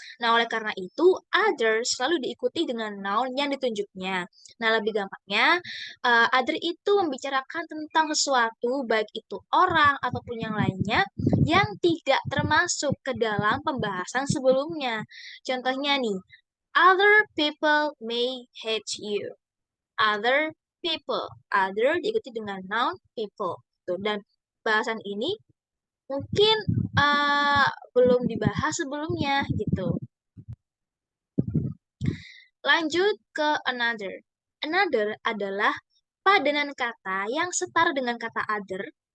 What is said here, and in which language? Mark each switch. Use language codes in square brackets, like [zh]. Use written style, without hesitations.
[id] Nah, oleh karena itu, other selalu diikuti dengan noun yang ditunjuknya. Nah, lebih gampangnya, other itu membicarakan tentang sesuatu, baik itu orang ataupun yang lainnya, yang tidak termasuk ke dalam pembahasan sebelumnya. Contohnya nih, [en] other people may hate you. [id] Other people. Other diikuti dengan noun people. Tuh, dan bahasan ini mungkin belum dibahas sebelumnya gitu. Lanjut ke another. Another adalah padanan kata yang setara dengan kata other.